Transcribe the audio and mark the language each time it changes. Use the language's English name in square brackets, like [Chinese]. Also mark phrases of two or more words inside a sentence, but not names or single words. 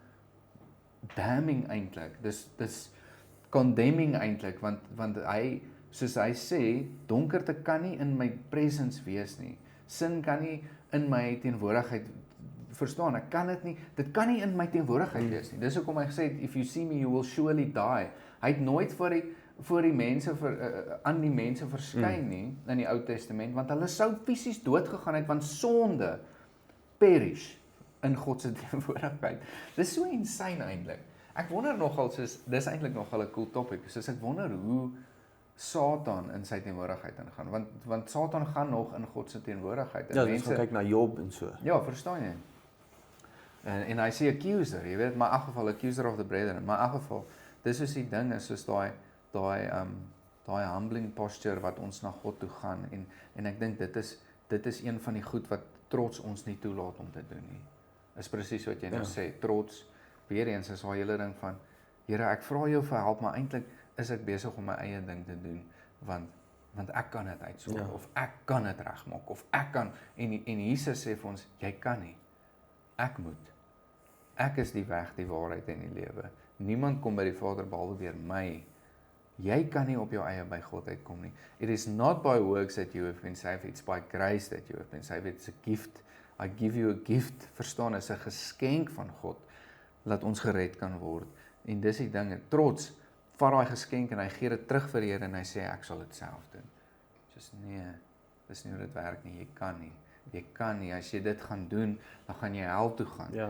[Afrikaans] damning eintlik, dis condemning eintlik, want hy, soos hy sê, donkerte kan nie in my presence wees nie, sin kan nie in my teenwoordigheid, verstaan, ek kan dit kan nie in my teenwoordigheid wees nie, dis hoekom hy gesê het, [English] if you see me, you will surely die, [Afrikaans] hy het nooit voor die mense, aan die mense verskyn nie, in die Ou Testament, want hulle sou fisies doodgegaan het, want sonde perish in God se teenwoordigheid. Dis so insane eintlik. Ek wonder nogal, dis eintlik nogal 'n cool topic, soos ek wonder hoe Satan in sy teenwoordigheid ingaan, want Satan gaan nog in God se teenwoordigheid. Ja, mense gaan kyk na Job en so. Ja, verstaan jy? En hy sê accuser, jy weet, maar in elk geval [English] accuser of the brethren, [Afrikaans] maar in elk geval, dis soos die ding is, soos daai humbling posture wat ons na God toe gaan, en ek dink dit is een van die goed wat trots ons nie toelaat om te doen nie. Is presies wat jy nou sê, trots, weer eens is haar hele ding van, Here, ek vra jou vir help, maar eintlik is ek besig om my eie ding te doen, want ek kan dit uitsoek, of ek kan dit regmaak, of ek kan, en Jesus sê vir ons, jy kan nie, ek moet. Ek is die weg, die waarheid en die lewe. Niemand kom by die Vader behalwe deur my. Jy kan nie op jou eie by God uitkom nie. [English] It is not by works that you have been saved, it's by grace that you have been saved. It's a gift. I give you a gift. [Afrikaans] Verstaan, is 'n geskenk van God, dat ons gered kan word. En dis die dinge, trots, vat daai geskenk en hy gee dit terug vir die Here en hy sê, ek sal dit self doen. Just nee, dis nie hoe dit werk nie, jy kan nie, as jy dit gaan doen, dan gaan jy hel toe gaan.